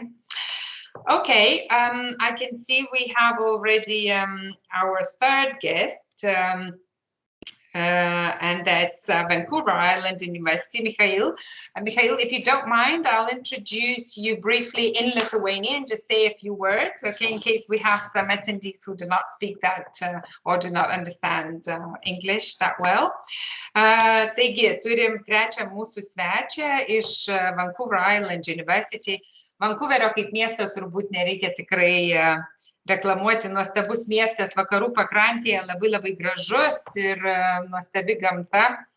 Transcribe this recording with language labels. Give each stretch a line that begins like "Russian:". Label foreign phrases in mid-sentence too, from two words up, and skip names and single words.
English: Okay, I can see we have already our third guest, and that's Vancouver Island University, Mikhail. Mikhail, if you don't mind, I'll introduce you briefly in Lithuanian, just say a few words, okay, in case we have some attendees who do not speak that or do not understand English that well.
Lithuanian: Taigi, turim trečią mūsų svečią iš Vancouver Island University. Vancouverio kaip miesto turbūt nereikia tikrai reklamuoti, nuostabus miestas vakarų pakrantėje, labai labai gražus ir nuostabi gamta.